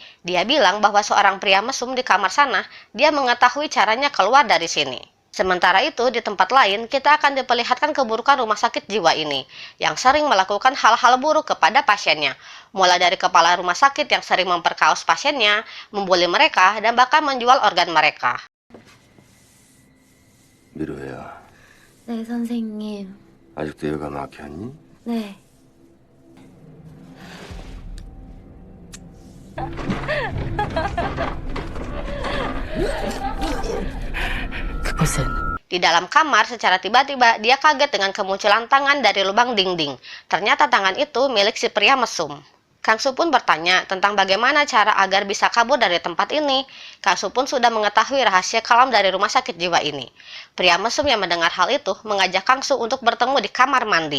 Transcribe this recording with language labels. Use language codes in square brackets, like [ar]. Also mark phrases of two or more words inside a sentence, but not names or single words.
[id] Dia bilang bahwa seorang pria mesum di kamar sana, dia mengetahui caranya keluar dari sini. Sementara itu, di tempat lain, kita akan diperlihatkan keburukan rumah sakit jiwa ini, yang sering melakukan hal-hal buruk kepada pasiennya. Mulai dari kepala rumah sakit yang sering memperkaos pasiennya, membuli mereka, dan bahkan menjual organ mereka. [ko] 미로야, 네, 선생님. 아직도 여가 막혔니? 네. 그곳은 [id] Di dalam kamar, secara tiba-tiba dia kaget dengan kemunculan tangan dari lubang dinding. Ternyata tangan itu milik si pria mesum. Kangsu pun bertanya tentang bagaimana cara agar bisa kabur dari tempat ini. Kangsu pun sudah mengetahui rahasia kelam dari rumah sakit jiwa ini. Pria mesum yang mendengar hal itu mengajak Kangsu untuk bertemu di kamar mandi.